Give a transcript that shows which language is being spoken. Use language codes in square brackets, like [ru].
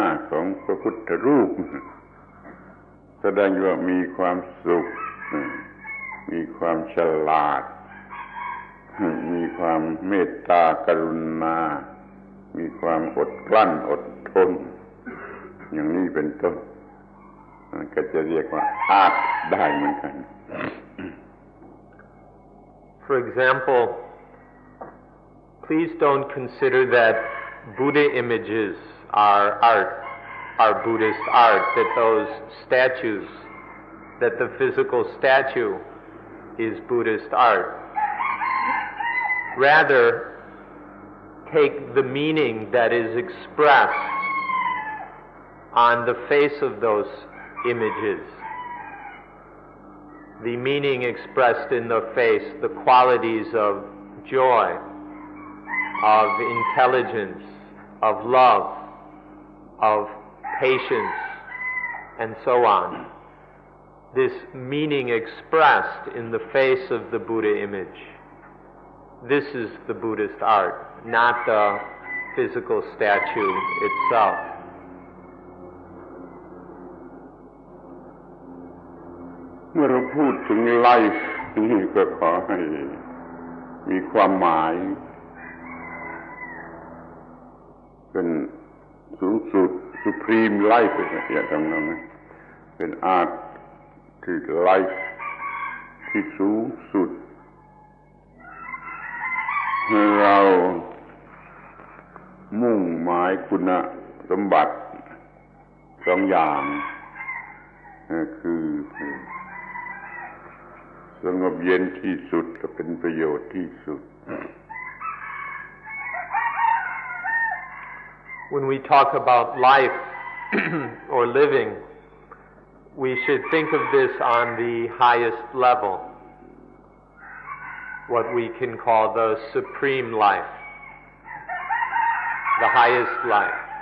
[th] ของพระพุทธรูปแสดงว่ามีความสุขมีความฉลาดมีความเมตตากรุณามีความอดกลั้นอดทนอย่างนี้เป็นต้นก็จะเรียกว่าอาร์ตได้เหมือนกัน [en] For example, please don't consider that Buddha images are art, are Buddhist art, that those statues, that the physical statue is Buddhist art. Rather, take the meaning that is expressed on the face of those images. The meaning expressed in the face, the qualities of joy, of intelligence, of love, of patience, and so on. This meaning expressed in the face of the Buddha image. This is the Buddhist art, not the physical statue itself. [th] เมื่อเราพูดถึง life นี่ก็ขอให้มีความหมายเป็นสูงสุด [en] supreme life [th] อย่างนั้นนะเป็นอาร์ตที่ life ที่สูงสุดให้เรามุ่งหมายคุณสมบัติสองอย่าง คือสงบเย็นที่สุดก็เป็นประโยชน์ที่สุด [en] When we talk about life or living, we should think of this on the highest level, what we can call the supreme life, the highest life.